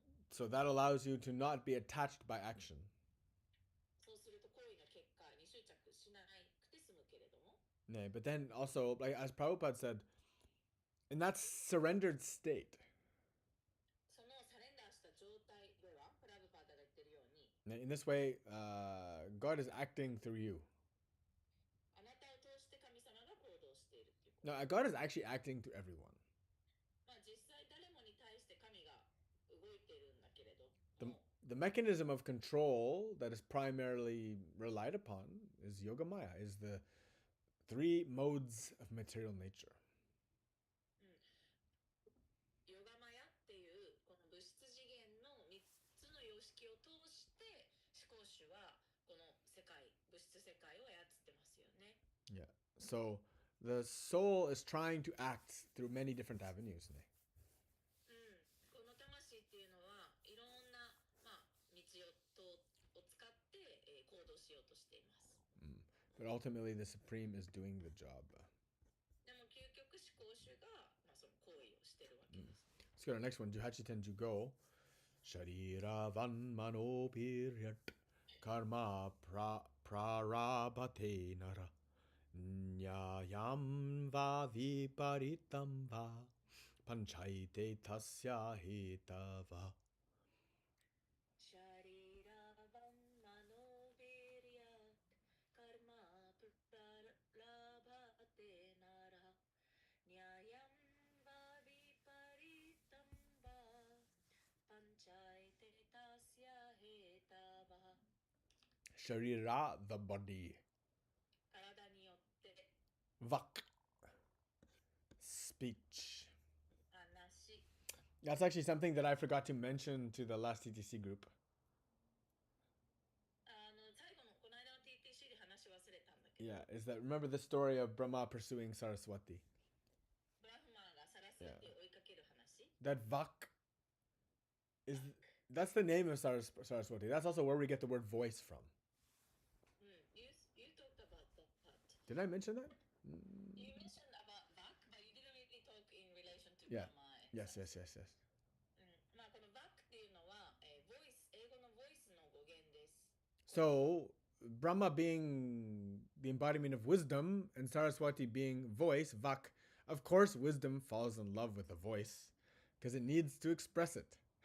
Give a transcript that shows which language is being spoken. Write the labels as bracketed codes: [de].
[en] So that allows you to not be attached by action. [ja] そうすると行為の結果に執着しなくて済むけれども。 [en] Nay, but then also, like as Prabhupada said, in that surrendered state, [ja] そのサレンダーした状態では、プラブパーダが言ってるように、 [en] in this way, God is acting through you. [ja] あなたを通して神様が行動しているっていうこと。 [en] Now, God is actually acting through everyone. [ja] まあ実際誰もに対して神が動いてるんだけれども、 [en] The mechanism of control that is primarily relied upon is Yogamaya, is the three modes of material nature. [ja] ヨガマヤっていうこの物質次元の3つの様式を通して思考主はこの世界、物質世界を操ってますよね。 [en] Yeah. So the soul is trying to act through many different avenues. [ja] この魂っていうのはいろんな、道を使って、行動しようとしています。 [en] But ultimately, the Supreme is doing the job. [ja] でも究極思考主が、その行為をしてるわけです。 [en] Let's go to the next one. [sa] Juhachi Go. Shariravan manopiryat karma prarabhate nara nyayam va viparitam va panchaite tasya hetava. シャリラバンマノビリアカルマプラバテナラニャヤンバビパリタンバパンチャイテタスヤヘタバ [en] Sharira, the body. [ja] 体によって [en] Vak, speech. [ja] 話 [en] That's actually something that I forgot to mention to the last TTC group. [ja] 最後のこの間の TTC で話し忘れたんだけど [en] Yeah, is that remember the story of Brahma pursuing Saraswati? [ja] ブラフマーがサラスワティを追いかける話 [en] That Vak is that's the name of Saraswati. That's also where we get the word voice from. You talked about that. Did I mention that? You mentioned about Vak, but you didn't really talk in relation to Yeah. Brahma. Yes. [ja] この Vak っていうのは、voice 英語の voice の語源です。 [en] So Brahma being the embodiment of wisdom and Saraswati being voice, Vak, of course wisdom falls in love with the voice because it needs to express it.